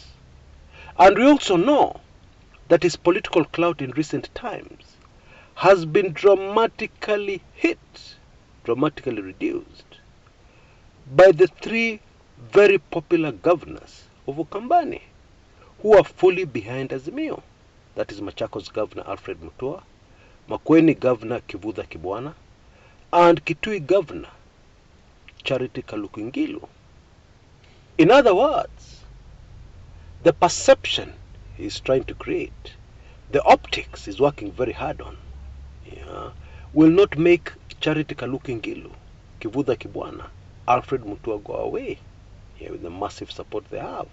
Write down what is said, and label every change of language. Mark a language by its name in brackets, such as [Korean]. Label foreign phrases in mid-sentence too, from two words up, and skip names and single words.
[English] And we also know that his political clout in recent times has been dramatically hit, dramatically reduced by the three very popular governors of Ukambani who are fully behind Azimio. That is Machakos Governor Alfred Mutua, Makueni Governor Kivutha Kibwana, and Kitui Governor Charity Kaluku Ngilu. In other words, the perception he is trying to create, the optics he's working very hard on, yeah, will not make Charity Kaluku Ngilu, Kivutha Kibwana, Alfred Mutua go away, yeah, with the massive support they have.